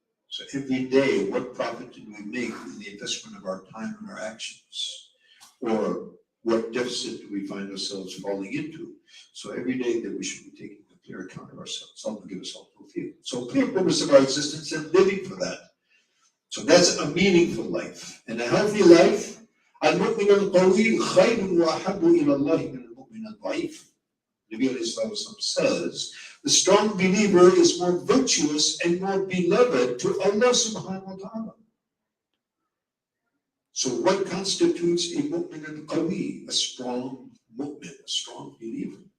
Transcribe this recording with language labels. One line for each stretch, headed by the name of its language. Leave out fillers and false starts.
English: So every day, what profit did we make in the investment of our time and our actions? Or what deficit do we find ourselves falling into? So every day that we should be taking a clear account of ourselves. Allah will give us all fulfilled. So clear purpose of our existence and living for that. So that's a meaningful life. And a healthy life,
Arabic: المؤمن القوي خير وأحب إلى الله من المؤمن الضعيف.
English: Nabi alayhi says, the strong believer is more virtuous and more beloved to Allah subhanahu wa ta'ala. So what constitutes a
Arabic: mu'min al-qawi,
English: a strong mu'min, a strong believer?